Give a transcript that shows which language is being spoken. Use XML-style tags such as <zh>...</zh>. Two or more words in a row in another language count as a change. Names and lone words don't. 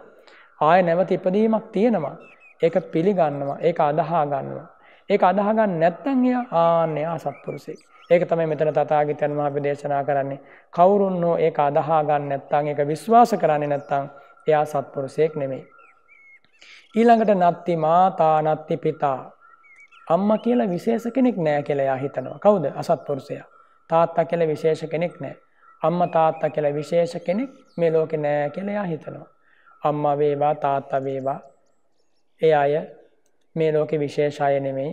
<si>ආය නැවත ඉපදීමක් තියෙනවා. ඒක පිළිගන්නවා, ඒක අදහා ගන්නවා. ඒක අදහා ගන්න නැත්නම් එයා ආන්නේ අසත්පුරුෂයෙක්. ඒක තමයි මෙතන තථාගතයන් වහන්සේ දේශනා කරන්නේ. කවුරුන් හෝ ඒක අදහා ගන්න නැත්නම්, ඒක විශ්වාස කරන්නේ නැත්නම් එයා සත්පුරුෂයෙක් නෙමෙයි. ඊළඟට</si> <pi>නත්ති මාතා නත්ති පිතා.</pi> <si>අම්මා කියලා විශේෂ කෙනෙක් නැහැ කියලා එයා හිතනවා. කවුද? අසත්පුරුෂයා. තාත්තා කියලා විශේෂ කෙනෙක් නැහැ. අම්මා තාත්තා කියලා විශේෂ කෙනෙක් මේ ලෝකේ නැහැ කියලා එයා හිතනවා. අම්මා වේවා තාත්තා වේවා ඒ අය මේ ලෝකේ විශේෂ අය නෙමෙයි.</si>